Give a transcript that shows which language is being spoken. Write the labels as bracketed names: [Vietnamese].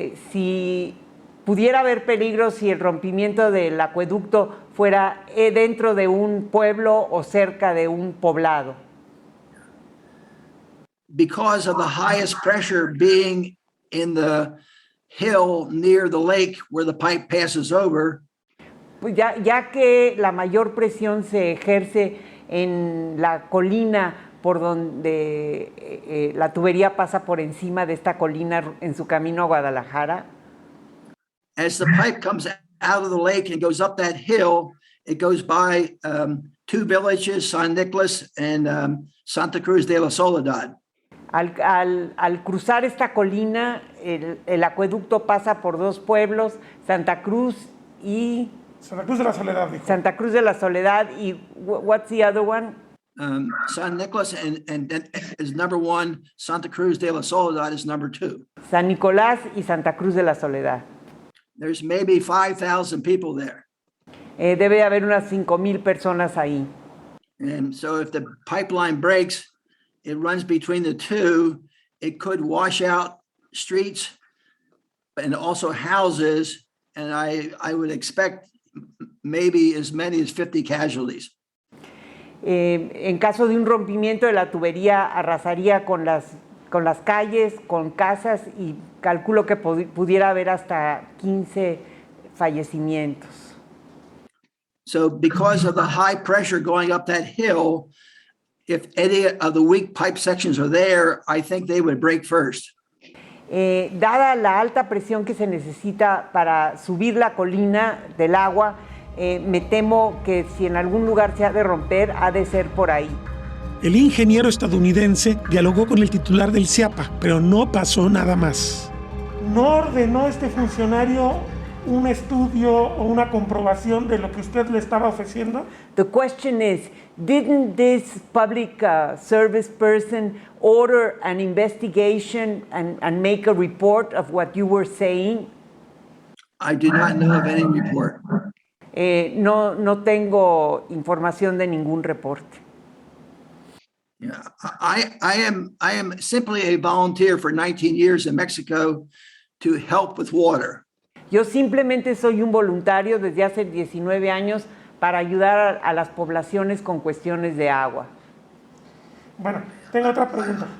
[Spanish] Si pudiera haber peligro si el rompimiento del acueducto fuera dentro de un pueblo o cerca de un poblado. [English] Because of the highest pressure being in the hill near the lake where the pipe passes over, [Spanish] Pues ya que la mayor presión se ejerce en la colina por donde la tubería pasa por encima de esta colina en su camino a Guadalajara, [English] as the pipe comes out of the lake and goes up that hill, it goes by 2 villages, San Nicolás and Santa Cruz de la Soledad. [Spanish] Al cruzar esta colina, el acueducto pasa por 2 pueblos, Santa Cruz y... Santa Cruz de la Soledad, dijo. Santa Cruz de la Soledad y [English] what's the other one? San Nicolás and is number 1. Santa Cruz de la Soledad is number 2. [Spanish] San Nicolás y Santa Cruz de la Soledad. [English] There's maybe 5,000 people there. [Spanish] Debe haber unas 5,000 personas ahí. [English] And so if the pipeline breaks, it runs between the two. It could wash out streets and also houses. And I would expect maybe as many as 50 casualties. [Spanish] En caso de un rompimiento de la tubería, arrasaría con las calles, con casas y calculo que pudiera haber hasta 15 fallecimientos. [English] So because of the high pressure going up that hill, if any of the weak pipe sections are there, I think they would break first. [Spanish] Dada la alta presión que se necesita para subir la colina del agua, me temo que si en algún lugar se ha de romper, ha de ser por ahí. El ingeniero estadounidense dialogó con el titular del CIAPA, pero no pasó nada más. No ordenó este funcionario un estudio o una comprobación de lo que usted le estaba ofreciendo? [English] The question is, didn't this public service person order an investigation and make a report of what you were saying? I do not know of any report. [Spanish] No tengo información de ningún reporte. [English] Yeah, I am simply a volunteer for 19 years in Mexico to help with water. [Spanish] Yo simplemente soy un voluntario desde hace 19 años para ayudar a las poblaciones con cuestiones de agua. Bueno, tengo otra pregunta.